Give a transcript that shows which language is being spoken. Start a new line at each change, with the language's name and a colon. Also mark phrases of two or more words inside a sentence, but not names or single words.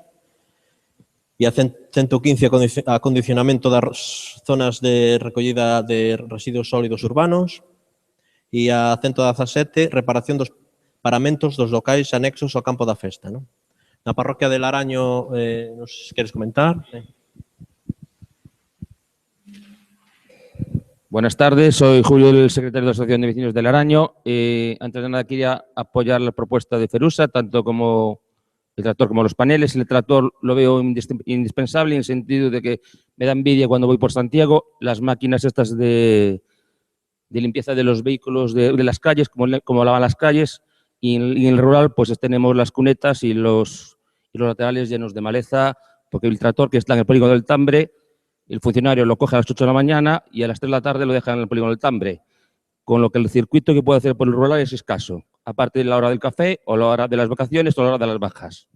Galician: E a 115, acondicionamento das zonas de recollida de residuos sólidos urbanos. E a 117, reparación dos paramentos dos locais anexos ao campo da festa. ¿No? Na parroquia de Laraño, non sei se queres comentar.
Spanish: Buenas tardes, soy Julio, el secretario de la Asociación de Vecinos de Laraño. Antes de nada quería apoyar la propuesta de Ferusa, tanto como el tractor como los paneles. El tractor lo veo indispensable en el sentido de que me da envidia cuando voy por Santiago las máquinas estas de limpieza de los vehículos de las calles, como lavan las calles, y en el rural pues tenemos las cunetas y los laterales llenos de maleza, porque el tractor que está en el polígono del Tambre, el funcionario lo coge a las 8 de la mañana y a las 3 de la tarde lo deja en el polígono del Tambre, con lo que el circuito que puede hacer por el rural es escaso, aparte de la hora del café o la hora de las vacaciones o la hora de las bajas.